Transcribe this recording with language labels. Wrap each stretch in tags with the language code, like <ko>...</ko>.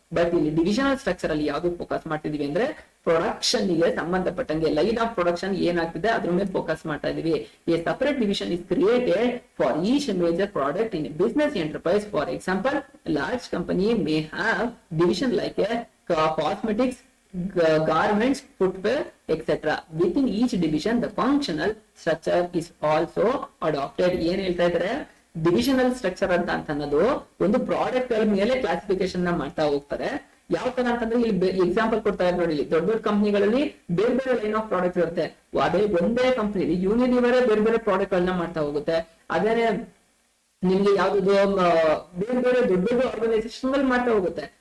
<kn>But ಇಲ್ಲಿ divisional structure ಅಲ್ಲಿ ಯಾವ್ದು ಫೋಕಸ್ ಮಾಡ್ತಿದೀವಿ ಅಂದ್ರೆ ಪ್ರೊಡಕ್ಷನ್ ಗೆ ಸಂಬಂಧಪಟ್ಟಂಗೆ ಲೈನ್ ಆಫ್ ಪ್ರೊಡಕ್ಷನ್ ಏನಾಗ್ತಿದೆ ಅದ್ರ ಮೇಲೆ ಫೋಕಸ್ ಮಾಡ್ತಾ ಇದೀವಿ.</kn> <en>A separate division is created for each major product in business enterprise. For example, large company may have division like a cosmetics, garments, footwear, etc. Within each division, the functional structure is also adopted.</en> <kn>ಏನ್ ಹೇಳ್ತಾ ಇದಾರೆ, divisional structure ಅಂತ ಅನ್ನೋದು ಒಂದು product ಗಳ ಮೇಲೆ classification ನ ಮಾಡ್ತಾ ಹೋಗ್ತಾರೆ. ಯಾವ ತರ ಅಂತಂದ್ರೆ ಇಲ್ಲಿ ಎಕ್ಸಾಂಪಲ್ ಕೊಡ್ತಾ ಇದ್ದಾರೆ ನೋಡಿ, ದೊಡ್ಡ ದೊಡ್ಡ ಕಂಪನಿಗಳಲ್ಲಿ ಬೇರೆ ಬೇರೆ ಲೈನ್ ಆಫ್ ಪ್ರಾಡಕ್ಟ್ ಇರುತ್ತೆ. ಅದೇ ಒಂದೇ ಕಂಪನಿ ಯೂನಿಲಿವರೇ ಬೇರೆ ಬೇರೆ ಪ್ರಾಡಕ್ಟ್ ಗಳನ್ನ ಮಾಡ್ತಾ ಹೋಗುತ್ತೆ. ಅದೇ ನಿಮ್ಗೆ ಯಾವ್ದು ಬೇರೆ ಬೇರೆ ದೊಡ್ಡ ದೊಡ್ಡ ಆರ್ಗನೈಸೇಷನ್ ಗಳು ಮಾಡ್ತಾ ಹೋಗುತ್ತೆ.</kn>